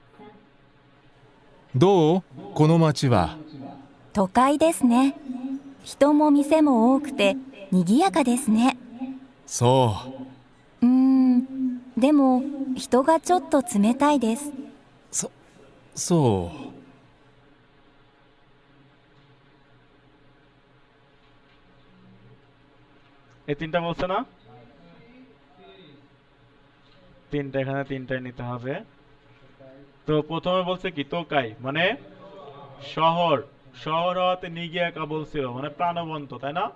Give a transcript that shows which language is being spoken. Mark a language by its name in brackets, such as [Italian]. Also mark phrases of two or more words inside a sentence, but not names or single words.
[Japanese] どう？この町は。都会ですね。人も店も多くて賑やかですね。そでも人がちょっと冷たいです。う。そう。 [Bangla] এই তিনটা বলছে না? তিনটা, এখানে তিনটাই নিতে হবে। তো প্রথমে বলছে কি তোকাই মানে শহর, শহর হওয়াতে নিগিয়াকা বলছিল মানে প্রাণবন্ত, তাই না?